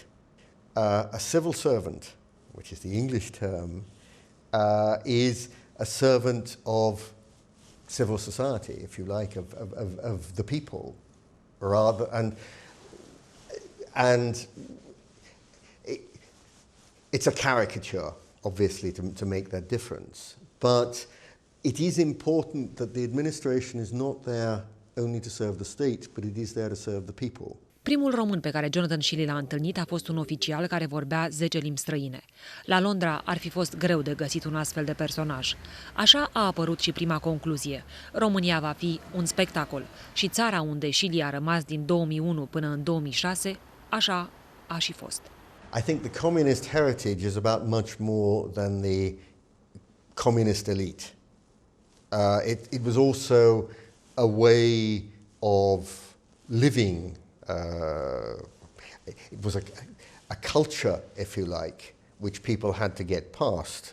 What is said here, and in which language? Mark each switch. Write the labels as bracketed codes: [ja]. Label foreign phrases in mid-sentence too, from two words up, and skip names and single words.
[en] A civil servant, which is the English term, is a servant of civil society, if you like, of the people, rather, and it's a caricature, obviously, to make that difference, but it is important that the administration is not there only to serve the state, but it is there to serve the people. [ro] Primul român pe care Jonathan Shilley l-a întâlnit a fost un oficial care vorbea 10 limbi străine. La Londra ar fi fost greu de găsit un astfel de personaj. Așa a apărut și prima concluzie. România va fi un spectacol și țara unde Shilley a rămas din 2001 până în 2006, așa a și fost. [en] I think the communist heritage is about much more than the communist elite. It was also a way of living. It was a culture, if you like, which people had to get past.